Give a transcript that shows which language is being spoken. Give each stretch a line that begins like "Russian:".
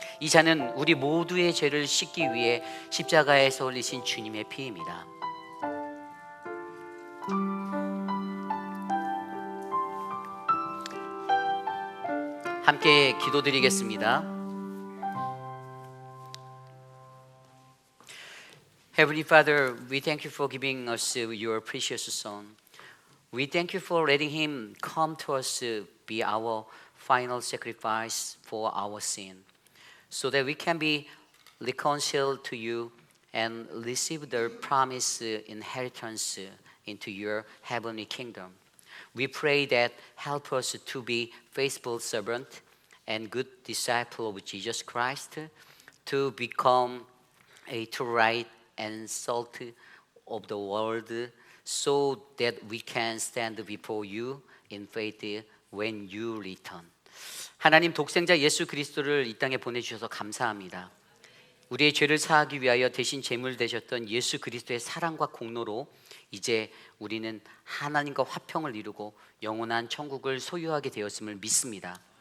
Korean: 이 잔은 우리 모두의 죄를 씻기 위해 십자가에서 흘리신 주님의 피입니다. 함께 기도드리겠습니다.
English: Heavenly Father, we thank you for giving us your precious Son. We thank you for letting him come to us, be our final sacrifice for our sin, so that we can be reconciled to you and receive the promised inheritance into your heavenly kingdom. We pray that help us to be faithful servant and good disciple of Jesus Christ, to become a true light and salt of the world, so that we can stand before you in faith when you return.
Korean: 하나님, 독생자 예수 그리스도를 이 땅에 보내주셔서 감사합니다. 우리의 죄를 사하기 위하여 대신 제물 되셨던 예수 그리스도의 사랑과 공로로 이제 우리는 하나님과 화평을 이루고 영원한 천국을 소유하게 되었음을 믿습니다.